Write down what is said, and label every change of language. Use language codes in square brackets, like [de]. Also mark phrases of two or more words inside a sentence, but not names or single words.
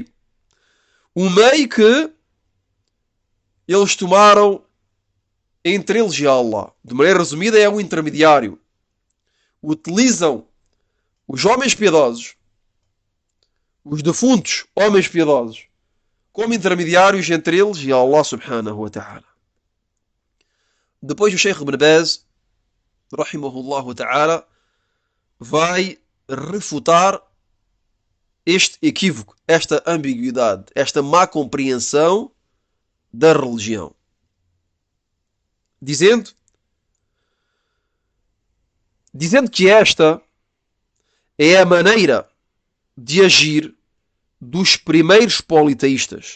[pt] Um meio que eles tomaram entre eles e Allah. De maneira resumida, é um intermediário. Utilizam os homens piedosos, os defuntos homens piedosos, como intermediários entre eles e Allah [ar] سبحانه وتعالى. [pt] Depois o Sheikh Ibn Baz, [ar] رحمه الله تعالى, [pt] vai refutar este equívoco, esta ambiguidade, esta má compreensão da religião. Dizendo que esta é a maneira de agir dos primeiros politeístas.